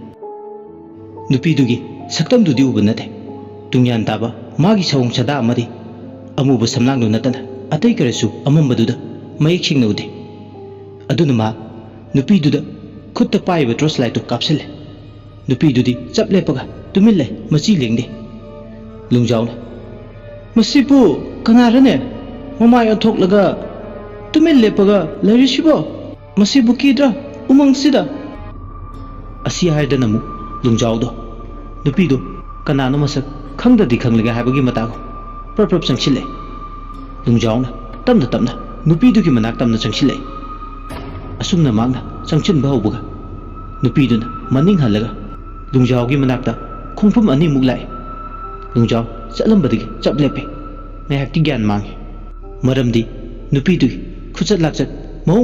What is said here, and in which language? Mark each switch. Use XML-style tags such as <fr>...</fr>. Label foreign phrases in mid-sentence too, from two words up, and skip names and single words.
<mni>nupi dugi saktam dudi uba nate tungyan taba magi sawung sada amadi amuba samlang du natana atai karasu amamba duda mayik singna ude aduna ma nupi duda khutta paiba tros light to kapsile nupi dudi chap lepaga tumil le machi lengde lungjaw masipu kanarane mamai onthoklaga tumil lepaga leirisibo masibu kidra umang sida asi haidana mu lungjaw do nupi do kanano masak khangdadi khanglega habagi matago prap sangchile lungjaw na tamna nupi du ki manak tamna sangchile asumna magna sangchin ba hobuga nupi duna maning halaga lungjaw gi manakta khongphum ani muglai lungjaw chatlambadigi chap lepe ngayak ti gyan mangi maramdi nupi du khuchat lakchat maung</mni>